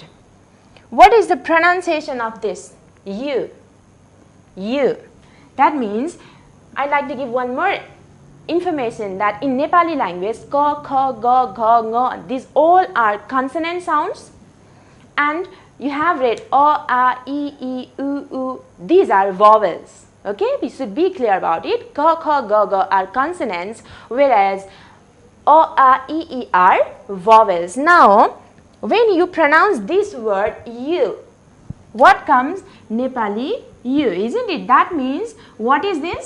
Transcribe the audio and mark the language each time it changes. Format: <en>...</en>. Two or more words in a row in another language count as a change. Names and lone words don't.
<en>What is the pronunciation of this? U. U. That means, I'd like to give one more information that in Nepali language, ka, kha, ga, gha, nga, these all are consonant sounds, and you have read a, e, u. These are vowels. Okay, we should be clear about it. Ka, kha, ga, ga are consonants, whereas a, e are vowels. Now, when you pronounce this word you, what comes? Nepali you, isn't it? That means, what is this?</en>